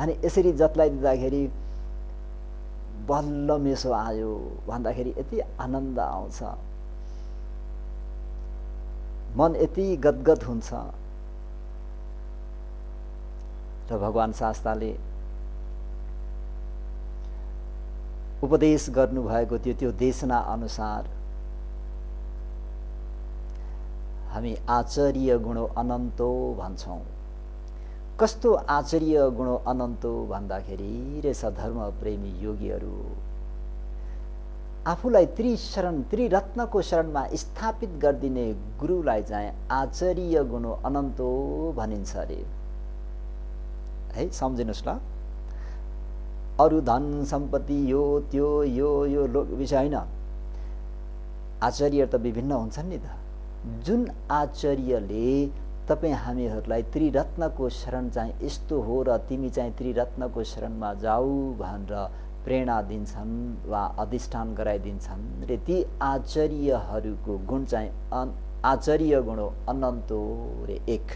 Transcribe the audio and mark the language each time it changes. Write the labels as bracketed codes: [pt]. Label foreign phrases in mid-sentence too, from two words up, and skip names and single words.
[ne] अनि यसरी जतलाई दिँदाखेरि बल्ल मेसो आयो भन्दाखेरि यति आनन्द आउँछ, मन यति गदगद हुन्छ। र भगवान शास्ताले उपदेश गर्नुभएको त्यो देशना अनुसार हामी [pi] आचार्य गुणो अनन्तो [ne] भन्छौँ। कस्तो [pi] आचार्य गुणो अनन्तो [ne] भन्दाखेरि रहेछ धर्म प्रेमी योगीहरू आफूलाई त्रिशरण त्रिरत्नको शरणमा स्थापित गरिदिने गुरुलाई चाहिँ [pi] आचार्य गुणो अनन्तो [ne] भनिन्छ अरे है। सम्झिनुहोस् ल, अरू धन सम्पत्ति यो त्यो यो विषय होइन। आचार्य त विभिन्न हुन्छन् नि त। जुन आचार्यले तपाईँ हामीहरूलाई त्रिरत्नको शरण चाहिँ यस्तो हो र तिमी चाहिँ त्रिरत्नको शरणमा जाऊ भनेर प्रेरणा दिन्छन् वा अधिष्ठान गराइदिन्छन् रे, ती आचार्यहरूको गुण चाहिँ [pi] आचार्य गुण अनन्तो [ne] रे एक।